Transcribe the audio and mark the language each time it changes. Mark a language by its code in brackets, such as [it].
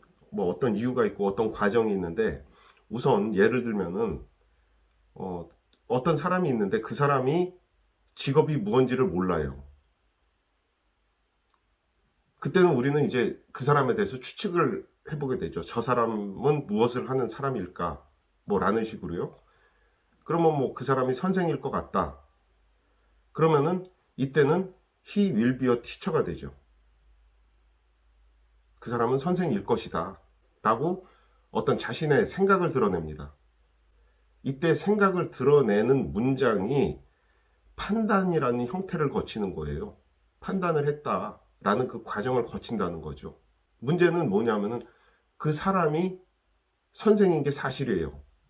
[ko] 뭐 어떤 이유가 있고 어떤 과정이 있는데, 우선 예를 들면은 어, 어떤 사람이 있는데 그 사람이 직업이 무언지를 몰라요. 그때는 우리는 이제 그 사람에 대해서 추측을 해보게 되죠. 저 사람은 무엇을 하는 사람일까? 뭐 라는 식으로요. 그러면 뭐 그 사람이 선생일 것 같다. 그러면은 이때는 [en] he will be a teacher [ko] 가 되죠. 그 사람은 선생일 것이다. 라고 어떤 자신의 생각을 드러냅니다. 이때 생각을 드러내는 문장이 판단이라는 형태를 거치는 거예요. 판단을 했다라는 그 과정을 거친다는 거죠. 문제는 뭐냐면은 그 사람이 선생인 게 사실이에요.